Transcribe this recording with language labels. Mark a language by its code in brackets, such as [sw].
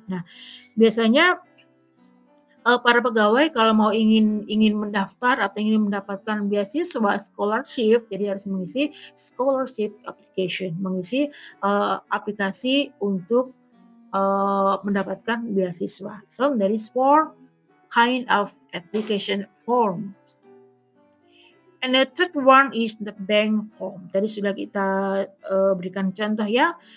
[id] Nah, biasanya para pegawai kalau mau ingin mendaftar atau ingin mendapatkan beasiswa scholarship, jadi harus mengisi scholarship application, mengisi aplikasi untuk mendapatkan beasiswa. [en] So there is 4 kind of application forms. And the third one is the bank form. [id] Tadi sudah kita berikan contoh ya.